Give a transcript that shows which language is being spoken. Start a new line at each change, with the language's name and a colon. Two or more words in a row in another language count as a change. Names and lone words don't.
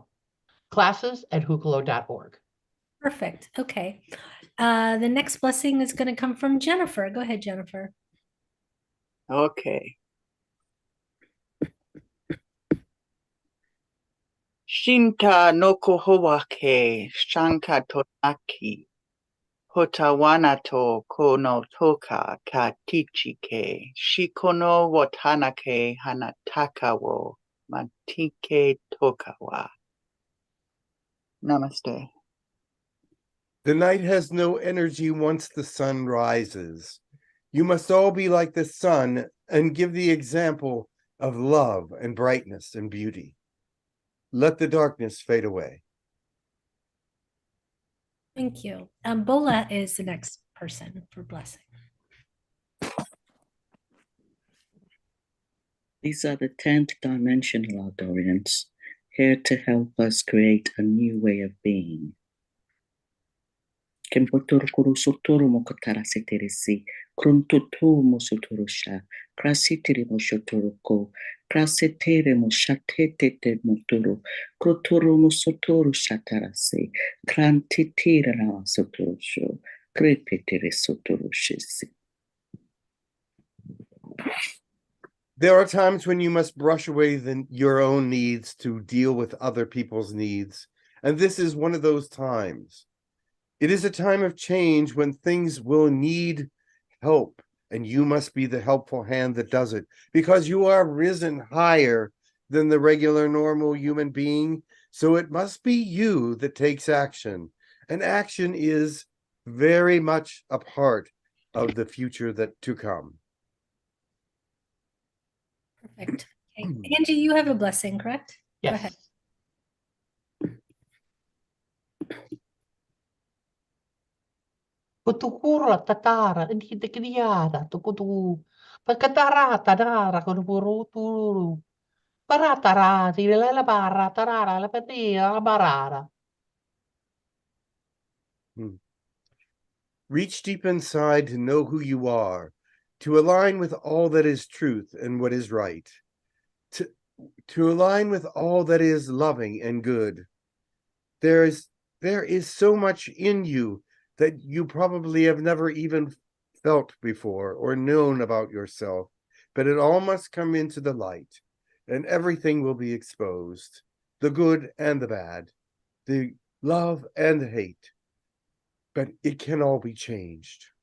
English: Classes@hucolo.org. Perfect. Okay. The next blessing is going to come from Jennifer. Go ahead, Jennifer. Okay. Shinta no kohowa ke shanka tonaki. Hotawanato kono toka ka tichike. Shikono watanake hanataka wo matike tokawa. Namaste. The night has no energy once the sun rises. You must all be like the sun and give the example of love and brightness and beauty. Let the darkness fade away. Thank you. Bola is the next person for blessing. These are the 10th dimensional Arcturians, here to help us create a new way of being. Kempotoro kuru sotoro mokotara seteresi, krontoto mosotorosha, krasitiri moshotoroko, krasetere moshatete motoro, krotoro mosotoro shatarase, krantitira na sotorosho, krepetere sotoroshesi. There are times when you must brush away your own needs to deal with other people's needs, and this is one of those times. It is a time of change when things will need help, and you must be the helpful hand that does it, because you are risen higher than the regular normal human being, so it must be you that takes action, and action is very much a part of the future to come. Perfect. Okay. Angie, you have a blessing, correct? Yes. Go ahead. Kutukura tatara, hindi tikiniara, tukutu. Pagkatara, tadara, kunupuruturu. Paratara, tilala bara, tarara, la patia, la barara. Reach deep inside to know who you are, to align with all that is truth and what is right, to align with all that is loving and good. There is so much in you that you probably have never even felt before or known about yourself, but it all must come into the light, and everything will be exposed, the good and the bad, the love and the hate, but it can all be changed.